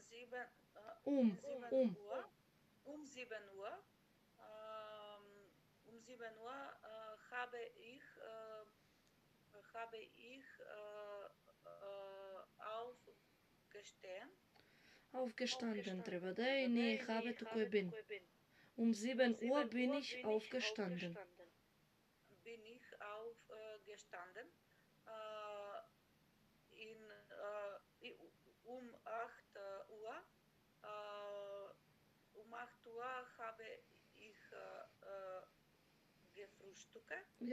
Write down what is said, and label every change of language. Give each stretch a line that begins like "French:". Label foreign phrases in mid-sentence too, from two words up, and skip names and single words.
German: sieben, sieben Um. Uhr, um 7 Uhr, um 7 Uhr habe ich aufgestehen.
Macedonian: Aufgestanden треба да е, не е habe, туку е bin.
German: Um 7 Uhr bin ich aufgestanden. Bin ich aufgestanden. Um 8 Uhr, habe ich gefrühstückt.